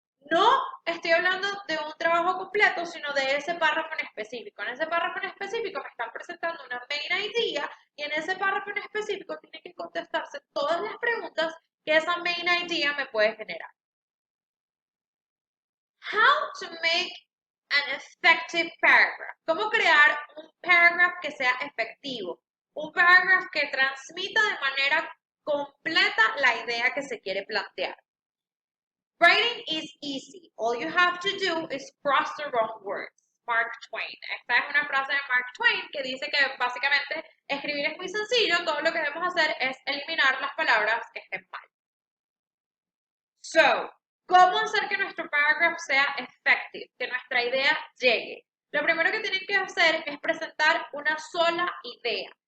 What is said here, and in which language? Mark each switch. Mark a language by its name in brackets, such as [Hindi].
[Spanish] No estoy hablando de un trabajo completo, sino de ese párrafo en específico. En ese párrafo en específico me están presentando una main idea y en ese párrafo en específico tienen que contestarse todas las preguntas que esa main idea me puede generar. [English] How to make an effective paragraph. [Spanish] ¿Cómo crear un paragraph que sea efectivo? Un paragraph que transmita de manera completa la idea que se quiere plantear. [English] Writing is easy. All you have to do is cross the wrong words. Mark Twain. [Spanish] Esta es una frase de Mark Twain que dice que básicamente escribir es muy sencillo. Todo lo que debemos hacer es eliminar las palabras que estén mal. So, ¿cómo hacer que nuestro paragraph sea effective? Que nuestra idea llegue. Lo primero que tienen que hacer es presentar una sola idea.